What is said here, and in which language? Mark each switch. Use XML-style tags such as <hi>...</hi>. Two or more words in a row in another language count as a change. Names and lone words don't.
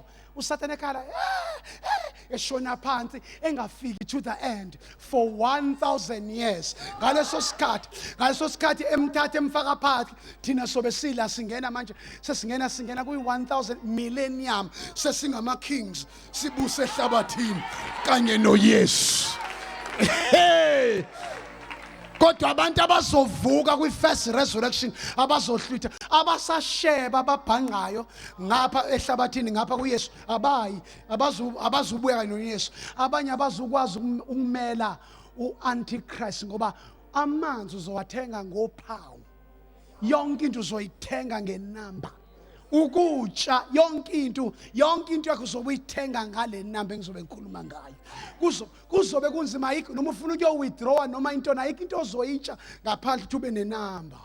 <zu>uSathane ekhala eshona phansi engafiki</zu> <en>to the end for 1000 years.</en> <zu>Ngaleso sikhathi emthatha emfaka phakathi, thina sobe sila singena manje singena kuyi-1000 millennium, sesingama kings sibuse ehlabathini kanye noYesu. Kodwa abantu abazovuka kwi-</zu> <en>first resurrection,</en> <zu>abazohlwitha, abasasheba ababhanqayo ngapha ehlabathini ngapha kuYesu, abazubuya noYesu. Abanye abazukwazi ukumela u-Antichrist ngoba amanzi uzowathenga ngophawu, yonke into uzoyithenga ngenamba. Ukutya yonke into yakho uzobe uyithenga ngale namba engizobe ngikhuluma ngayo. Kuzobe kunzima yikho noma ufuna ukuyo-withdrawa noma into nayikho into ozoyitsha ngaphandle ukuthi ube nenamba.</zu>